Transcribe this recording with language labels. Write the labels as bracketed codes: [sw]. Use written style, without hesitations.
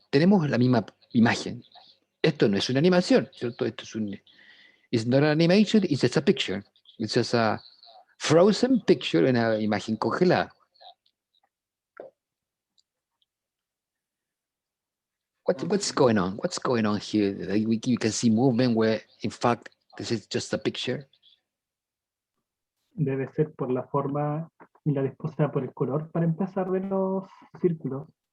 [es] Tenemos la misma imagen. Esto no es una animación, ¿cierto? Esto es [en] it's not an animation, it's just a picture. It's just a frozen picture, [es] una imagen congelada. [en] What's going on? What's going on here? You can see movement where, in fact, this is just a picture. [es] Debe ser por la forma y o sea, por el color para empezar de los círculos.